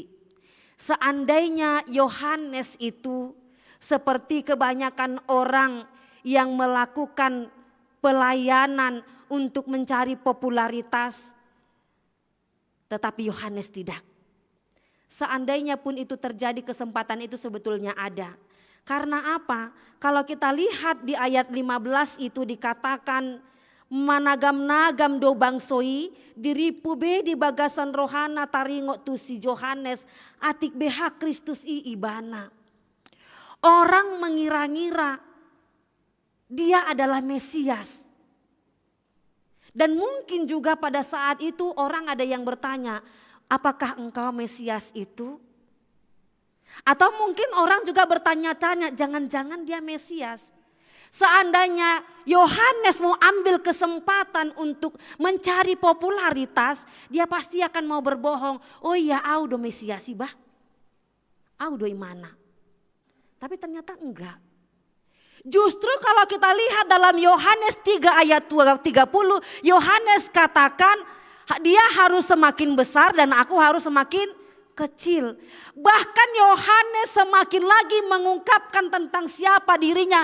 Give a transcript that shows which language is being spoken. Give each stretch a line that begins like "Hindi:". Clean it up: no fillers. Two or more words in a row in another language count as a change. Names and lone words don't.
Indonesian: Seandainya Yohanes itu seperti kebanyakan orang yang melakukan pelayanan untuk mencari popularitas, tetapi Yohanes tidak. Seandainya pun itu terjadi, kesempatan itu sebetulnya ada. Karena apa? Kalau kita lihat di ayat 15 itu dikatakan,
Batak Toba: managam-nagam do bangsoi diripu be di bagasan rohana taringo tu si Yohanes atik beha Kristus i ibana.
Indonesian: Orang mengira-ngira dia adalah Mesias. Dan mungkin juga pada saat itu orang ada yang bertanya, apakah engkau Mesias itu? Atau mungkin orang juga bertanya-tanya, jangan-jangan dia Mesias. Seandainya Yohanes mau ambil kesempatan untuk mencari popularitas, dia pasti akan mau berbohong. Oh iya,
Batak Toba: au do Mesias sih bah, au do imana.
Indonesian: Tapi ternyata enggak. Justru kalau kita lihat dalam Yohanes 3 ayat 30, Yohanes katakan dia harus semakin besar dan aku harus semakin kecil. Bahkan Yohanes semakin lagi mengungkapkan tentang siapa dirinya.